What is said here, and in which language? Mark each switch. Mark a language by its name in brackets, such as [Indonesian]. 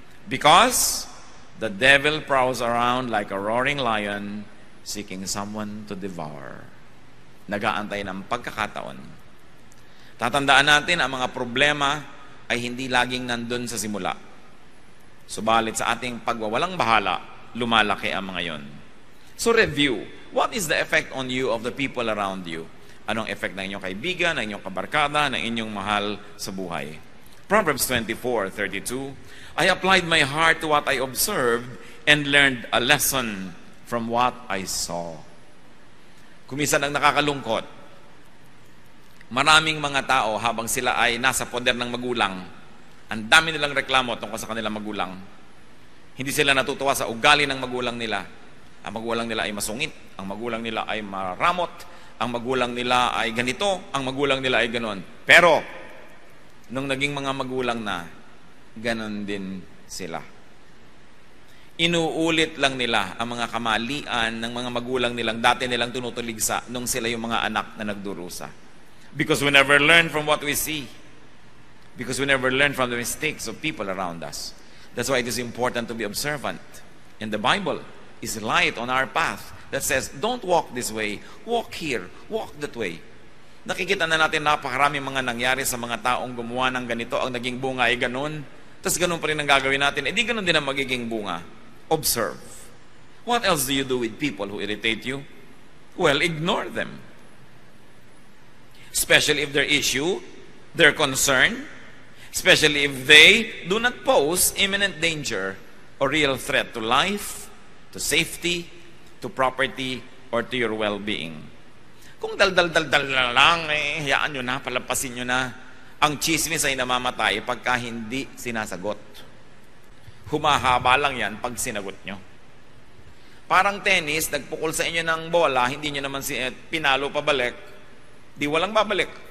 [English] Because the devil prowls around like a roaring lion seeking someone to devour. [Filipino] Nag-aantay ng pagkakataon. Tatandaan natin ang mga problema ay hindi laging nandun sa simula. Subalit sa ating pagwawalang bahala, lumalaki ang mga yon. [English] So review. What is the effect on you of the people around you? [Filipino] Anong effect ng inyong kaibigan, ng inyong kabarkada, ng inyong mahal sa buhay? [English] Proverbs 24:32, I applied my heart to what I observed and learned a lesson from what I saw. [Filipino] Kuminsan ang nakakalungkot, maraming mga tao habang sila ay nasa poder ng magulang, ang dami nilang reklamo tungkol sa kanilang magulang. Hindi sila natutuwa sa ugali ng magulang nila. Ang magulang nila ay masungit, ang magulang nila ay maramot, ang magulang nila ay ganito, ang magulang nila ay ganon. Pero, nung naging mga magulang na, ganon din sila. Inuulit lang nila ang mga kamalian ng mga magulang nilang dati nilang tinutuligsa nung sila yung mga anak na nagdurusa. [English] Because we never learn from what we see. Because we never learn from the mistakes of people around us. That's why it is important to be observant. And the Bible is light on our path that says, don't walk this way, walk here, walk that way. [Filipino] Nakikita na natin napakaraming mga nangyari sa mga taong gumawa ng ganito, ang naging bunga ay ganun. Tapos ganun pa rin ang gagawin natin. Di ganun din ang magiging bunga. [English] Observe. What else do you do with people who irritate you? Well, ignore them. Especially if their issue, their concern, especially if they do not pose imminent danger or real threat to life, to safety, to property, or to your well-being. [Filipino] Kung dal-dal-dal-dal na lang, hayaan nyo na, palampasin nyo na. Ang chismis ay namamatay pagka hindi sinasagot. Humahaba lang yan pag sinagot nyo. Parang tennis, nagpukol sa inyo ng bola, hindi nyo naman pinalo pabalik, di walang babalik.